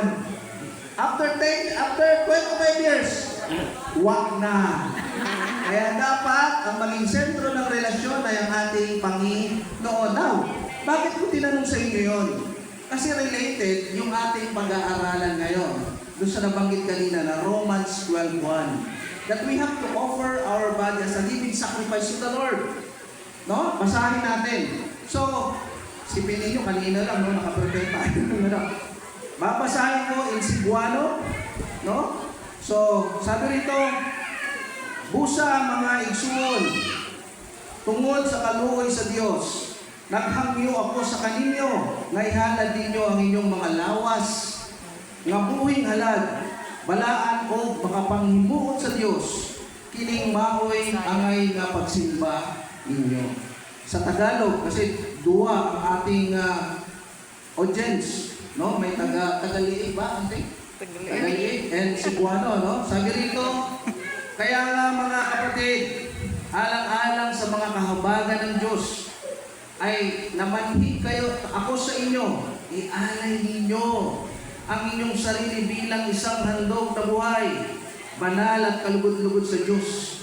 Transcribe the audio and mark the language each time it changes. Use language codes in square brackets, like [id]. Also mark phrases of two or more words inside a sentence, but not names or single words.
[en] After 25 years, [tl] wag na. Kaya dapat ang maging sentro ng relasyon ay ang ating Panginoon. Now, bakit ko tinanong sa inyo yun? Kasi related yung ating pag-aaralan ngayon. Doon sa nabanggit kanina na Romans 12:1. [en] That we have to offer our body as a living sacrifice to the Lord. [tl] No? Basahin natin. So, sipin ninyo, kanina lang, no? Nakaprepare tayo. Babasahin ko in Cebuano. No? So, sabi rito, [ceb] busa mga igsuon, tungod sa kaluoy sa Diyos, naghangyo ako sa kaninyo, nga ihalad ninyo ang inyong mga lawas, nga buhing halad, balaan o makapanghimuot sa Diyos, kining maoy angay nga pagsimba ninyo. [tl] Sa Tagalog, kasi duwa ang ating audience, no? May Tagaliig ba? Tagaliig and Cebuano, no? Sabi rito, kaya nga mga kapatid, alang-alang sa mga kahabagan ng Diyos, ay namanhid kayo, ako sa inyo, ialay ninyo ang inyong sarili bilang isang handog na buhay, banal at kalugod-lugod sa Diyos.